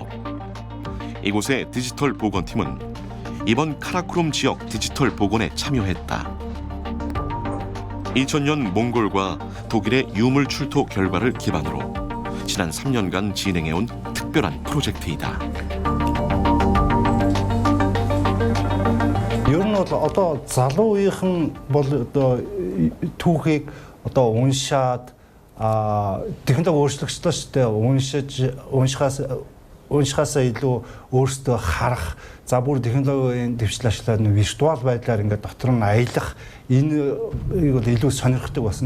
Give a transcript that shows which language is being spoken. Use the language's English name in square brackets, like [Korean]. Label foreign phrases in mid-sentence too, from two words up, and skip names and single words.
[Korean] 이곳의 디지털 복원팀은 이번 카라코룸 지역 디지털 복원에 참여했다. 2000년 몽골과 독일의 유물 출토 결과를 기반으로 지난 지난 3년간 진행해온 특별한 프로젝트이다. [Mongolian] Ер нь бол одоо залуу үеийнхэн бол одоо түүхийг одоо уншаад технологи өөрчлөгчлөө шүү дээ. Уншихаасаа илүү өөрсдөө харах, за бүр технологийн дэвшил ашиглаад виртуал байдлаар ингээд дотор нь аялах энэ бол илүү сонирхдаг болсон.